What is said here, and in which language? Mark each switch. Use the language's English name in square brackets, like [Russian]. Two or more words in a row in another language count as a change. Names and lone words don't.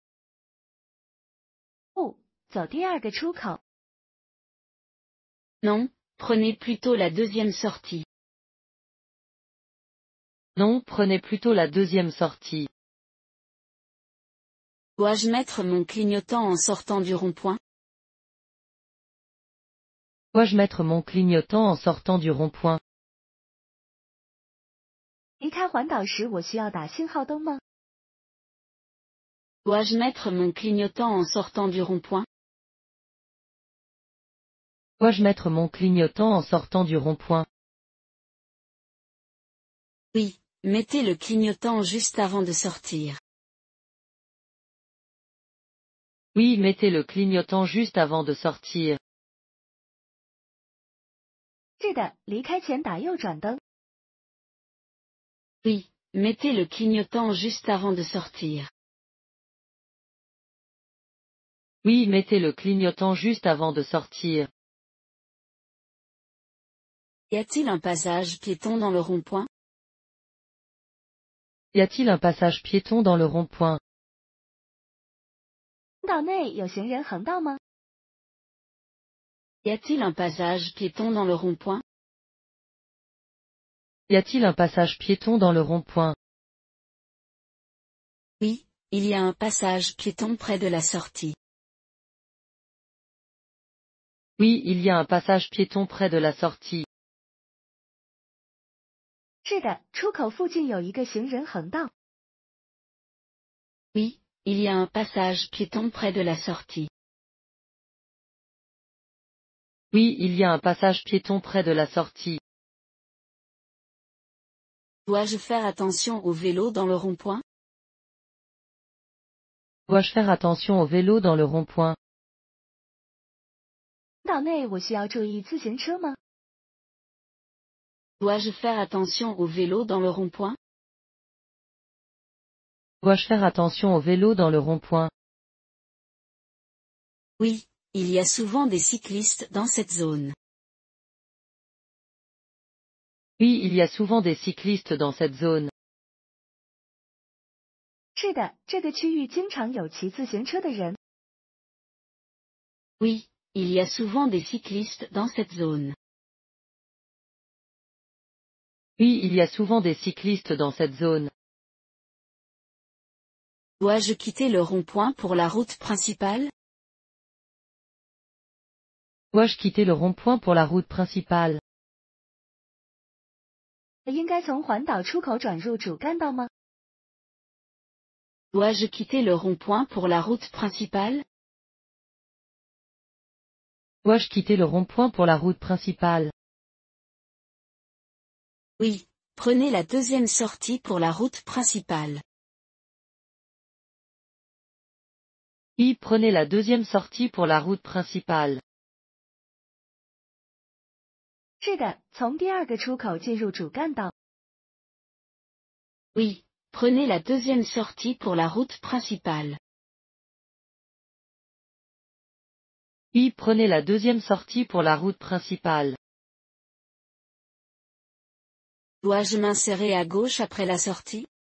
[Chinese] 不，走第二个出口。 [French] Non, prenez plutôt la deuxième sortie. Non, prenez plutôt la deuxième sortie. Dois-je mettre mon clignotant en sortant du rond-point? Dois-je mettre mon clignotant en sortant du rond-point? [Chinese] 离开环岛时我需要打信号灯吗？ [French] Dois-je mettre mon clignotant en sortant du rond-point? Dois-je mettre mon clignotant en sortant du rond-point? Oui, mettez le clignotant juste avant de sortir. Oui, mettez le clignotant juste avant de sortir. [Chinese] 是的，离开前打右转灯。 [French] Oui, mettez le clignotant juste avant de sortir. Oui, mettez le clignotant juste avant de sortir. Y a-t-il un passage piéton dans le rond-point? Y a-t-il un passage piéton dans le rond-point? [Chinese] 岛内有行人横道吗？ [French] Y a-t-il un passage piéton dans le rond-point? Y a-t-il un passage piéton dans le rond-point? Oui, il y a un passage piéton près de la sortie. Oui, il y a un passage piéton près de la sortie. [Chinese] 是的，出口附近有一个行人横道。 [French] Oui, il y a un passage piéton près de la sortie. Oui, il y a un passage piéton près de la sortie. Dois-je faire attention aux vélos dans le rond-point? Dois-je faire attention au vélo dans le rond-point? [Chinese] 道内我需要注意自行车吗？ [French] Dois-je faire attention aux vélos dans le rond-point? Dois-je faire attention au vélo dans le rond-point? Oui, il y a souvent des cyclistes dans cette zone. Oui, il y a souvent des cyclistes dans cette zone. [Chinese] 是的，这个区域经常有骑自行车的人。 [French] Oui, il y a souvent des cyclistes dans cette zone. Oui, il y a souvent des cyclistes dans cette zone. Dois-je quitter le rond-point pour la route principale? Dois-je quitter le rond-point pour la route principale? [Chinese] 应该从环岛出口转入主干道吗？ [French] Dois-je quitter le rond-point pour la route principale? Dois-je quitter le rond-point pour la route principale? Oui, prenez la deuxième sortie pour la route principale. Oui, prenez la deuxième sortie pour la route principale. [Chinese] 是的，从第二个出口进入主干道。 [French] Oui, prenez la deuxième sortie pour la route principale. Oui, prenez la deuxième sortie pour la route principale. Dois-je m'insérer à gauche après la sortie?